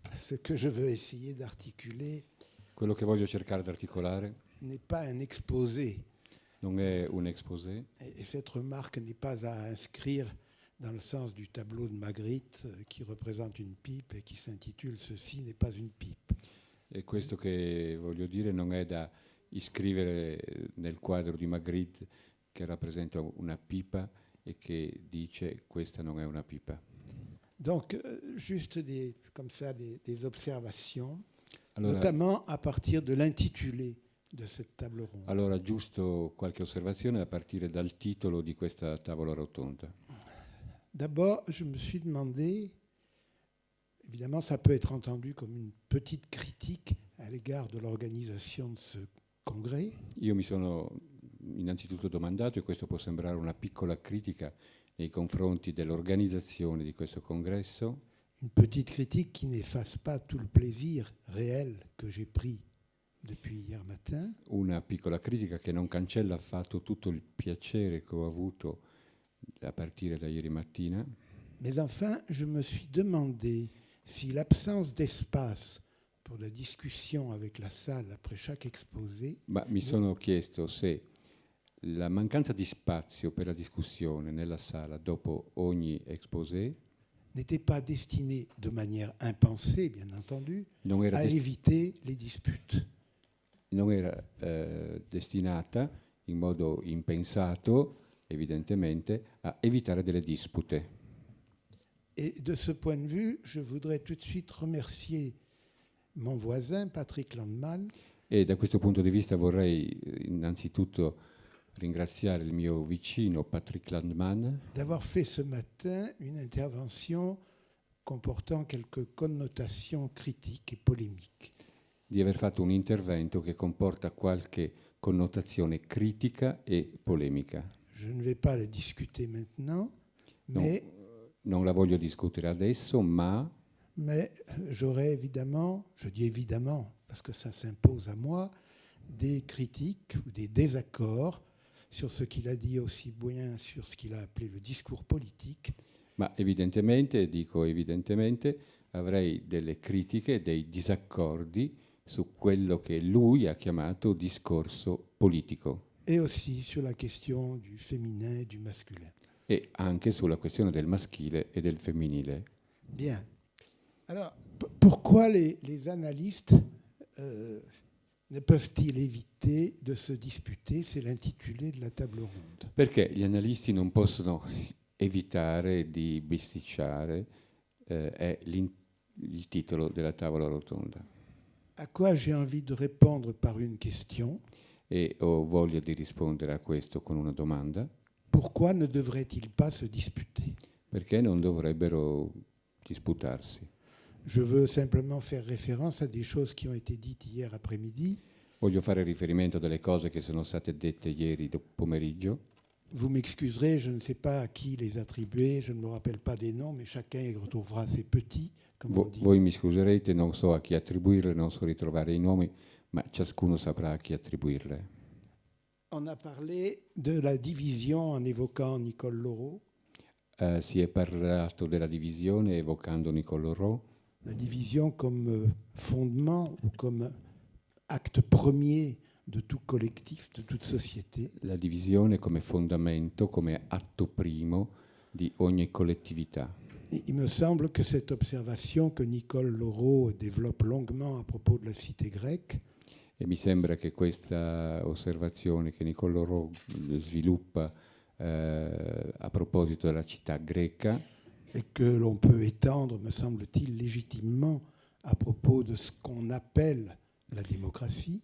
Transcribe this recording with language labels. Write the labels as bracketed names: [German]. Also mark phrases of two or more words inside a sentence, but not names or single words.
[French] ce que je veux essayer d'articuler [Italian] Quello che voglio cercare di articolare [French] n'est pas un exposé. [Italian] non è un exposé, [French] Et cette remarque n'est pas à inscrire dans le sens du tableau de Magritte qui représente une pipe et qui s'intitule « Ceci n'est pas une pipe ». [Italian] e questo che voglio dire non è da iscrivere nel quadro di Magritte che rappresenta una pipa e che dice questa non è una pipa. [French] Donc, juste comme ça, des observations, [Italian] Allora, [French] notamment à partir de l'intitulé de cette table ronde. [Italian] allora, giusto qualche osservazione a partire dal titolo di questa tavola rotonda. [French] D'abord, je me suis demandé, évidemment, ça peut être entendu comme une petite critique à l'égard de l'organisation de ce congrès. [Italian] Io mi sono innanzitutto domandato, e questo può sembrare una piccola critica nei confronti dell'organizzazione di questo congresso, [French] Une petite critique qui n'efface pas tout le plaisir réel que j'ai pris depuis hier matin. [Italian] una piccola critica che non cancella affatto tutto il piacere che ho avuto a partire da ieri mattina, [French] Mais enfin, je me suis demandé si l'absence d'espace pour la discussion avec la salle après chaque exposé [Italian] ma mi sono chiesto se la mancanza di spazio per la discussione nella sala dopo ogni exposé [French] n'était pas destinée de manière impensée, bien entendu, [Italian] non era, [French] à éviter les disputes. [Italian] non era destinata in modo impensato, evidentemente, a evitare delle dispute. [French] Et de ce point de vue, je voudrais tout de suite remercier mon voisin, Patrick Landman, [Italian] E da questo punto di vista vorrei innanzitutto ringraziare il mio vicino Patrick Landman [French] d'avoir fait ce matin une intervention comportant quelques connotations critiques et polémiques. [Italian] di aver fatto un intervento che comporta qualche connotazione critica e polemica. [French] Je ne vais pas la discuter maintenant, [Italian] Non, [French] mais [Italian] non la voglio discutere adesso, ma [French] j'aurais évidemment, je dis évidemment parce que ça s'impose à moi, des critiques ou des désaccords sur ce qu'il a dit, aussi bien sur ce qu'il a appelé le discours politique, [Italian] evidentemente, dico evidentemente, avrei delle critiche e dei disaccordi su quello che lui ha chiamato discorso politico [French] et aussi sur la question du féminin et du masculin. [Italian] e anche sulla questione del maschile e del femminile. [French] Bien. Alors, pourquoi les analystes ne peuvent-ils éviter de se disputer? C'est l'intitulé de la table ronde. [Italian] Perché gli analisti non possono evitare di bisticciare, è il titolo della tavola rotonda. [French] À quoi j'ai envie de répondre par une question? [Italian] E ho voglia di rispondere a questo con una domanda. [French] Pourquoi ne devraient-ils pas se disputer? [Italian] Perché non dovrebbero disputarsi? [French] Je veux simplement faire référence à des choses qui ont été dites hier après-midi. [Italian] Voglio fare riferimento a delle cose che sono state dette ieri pomeriggio. [French] Vous m'excuserez, je ne sais pas à qui les attribuer, je ne me rappelle pas des noms, mais chacun y retrouvera ses petits, comme on dit. [Italian] Voi mi scuserete, non so a chi attribuirle, non so ritrovare i nomi, ma ciascuno saprà a chi attribuirle. [French] On a parlé de la division en évoquant Nicole Laureau. [Italian] Si è parlato della divisione evocando Nicole Laureau. [French] La division comme fondement ou comme acte premier de tout collectif, de toute société. [Italian] La divisione come fondamento, come atto primo di ogni collettività. [French] Et il me semble que cette observation que Nicole Laureau développe longuement à propos de la cité grecque, [Italian] E mi sembra che questa osservazione che Nicole Laureau sviluppa a proposito della città greca, [French] et que l'on peut étendre, me semble-t-il, légitimement à propos de ce qu'on appelle la démocratie,